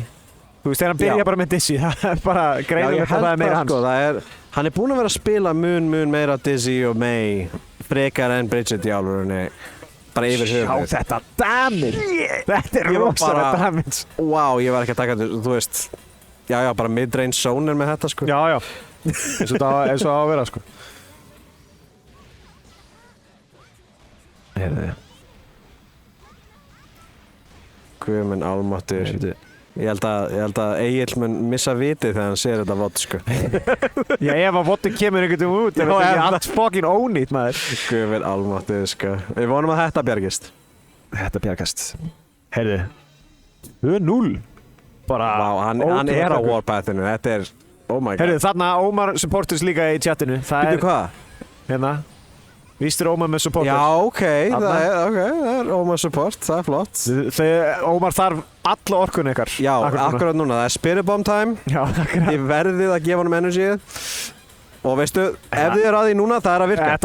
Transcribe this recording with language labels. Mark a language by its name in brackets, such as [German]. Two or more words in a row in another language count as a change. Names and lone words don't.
[Icelandic] Þú veist, þegar hann byrjaði bara með Dizzy, það bara greinir að það meira hans. Sko, hann búinn að vera að spila mun meira Dizzy og May frekar en Bridget í álurunni. Bara yfir höfuð. Sjá þetta damage! Þetta rosalega damage. Wow, ég var ekki að taka þetta, þú veist. Já, bara mid-range zone með þetta sko. Já. Eins og það á að vera sko. Heyrðu. Guð minn almáttur. Ég held að Egill mun missa vitið þegar hann sér þetta vott sko. Já, ef að votti kemur einhvern veginn út, er þetta ekki allt fucking ónýtt maður. Guð minn almáttur sko. Við vonum að þetta bjargist. Þetta bjargast. Heyrðu. 2-0. Bara hann á warpathinu. Þetta [English] oh my god. [Icelandic] Heyrðu, þarna Ómar supporters líka í chatinu. Býtu hvað? Hérna. Vístir Ómar með supporter. Já, það er Ómar support, það er flott. Ómar þarf alla orkun ykkar. Já, akkurat núna, það er Spirit Bomb time. Já, akkurat. Þið verðið að gefa honum energyið. Og veistu, ef þið að því núna, það er að virka.